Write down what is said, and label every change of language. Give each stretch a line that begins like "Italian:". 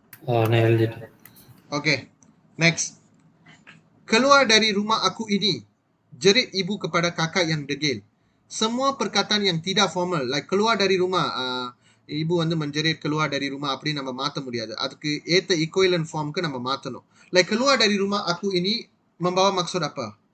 English: Oh, nailed it.
Malay: Okay, next. Keluar dari rumah aku ini, jerit ibu kepada kakak yang degil. Semua perkataan yang tidak formal, like keluar dari rumah, ibu வந்து menjerit keluar dari rumah
Tamil: அப்படி நம்ம மாற்ற முடியாது. அதுக்கு ஏத்த equivalent formக்கு நம்ம மாற்றணும்.
Malay: Like keluar dari rumah aku ini membawa maksud apa?